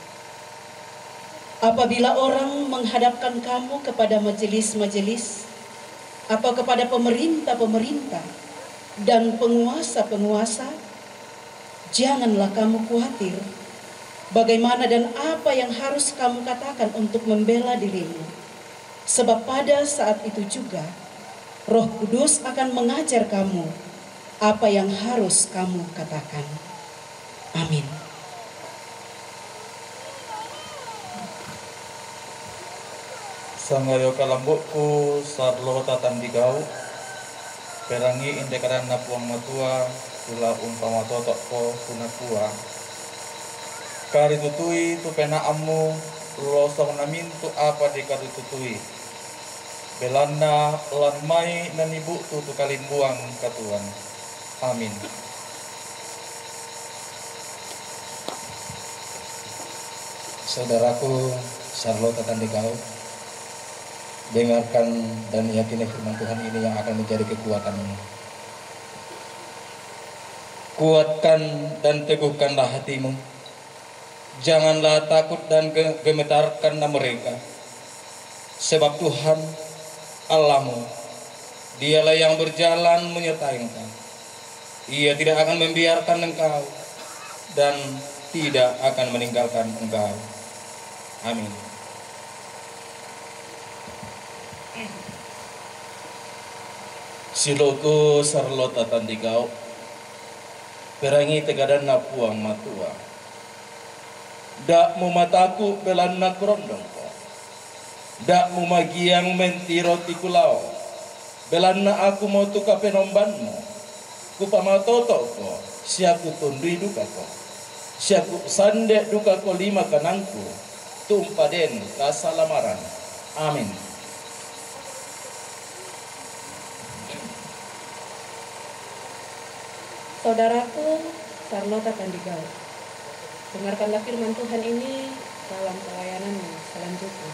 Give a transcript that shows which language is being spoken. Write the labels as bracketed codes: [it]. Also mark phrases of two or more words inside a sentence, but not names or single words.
[id] Apabila orang menghadapkan kamu kepada majelis-majelis, atau kepada pemerintah-pemerintah dan penguasa-penguasa, janganlah kamu khawatir bagaimana dan apa yang harus kamu katakan untuk membela dirimu. Sebab pada saat itu juga Roh Kudus akan mengajar kamu apa yang harus kamu katakan. Amin. [sda] Sangayo kalambukku Sarlota Tandigau, perangi indekaran napuang matua, tula umpama totok ko kunakua. Kari tutui tu pena amu, losong namin tu apa di kari tutui. Belanda lan mai nanibu tu kalimbuang katuan. [id] Amin. Saudaraku Sarlota Tandigau, dengarkan dan yakini firman Tuhan ini yang akan menjadi kekuatanmu. Kuatkan dan teguhkanlah hatimu. Janganlah takut dan gemetarkanlah mereka. Sebab Tuhan Allahmu, Dialah yang berjalan menyertai engkau. Ia tidak akan membiarkan engkau dan tidak akan meninggalkan engkau. Amin. [sda] Siloku Sarlota Tandigau, perangi tegadan napuang matua. Dak mu mataku belanna kurondong ko. Dak mu magiang mentiro tikulao. Belanna aku mau tuka penombanmu. Ku pamatoto ko, siaku tundui duka ko. Siaku sande duka ko lima kanangku. Tumpaden kasalamaran. [id] Amin. Saudaraku Sarlota Tandigau, dengarkanlah firman Tuhan ini dalam pelayanan selanjutnya.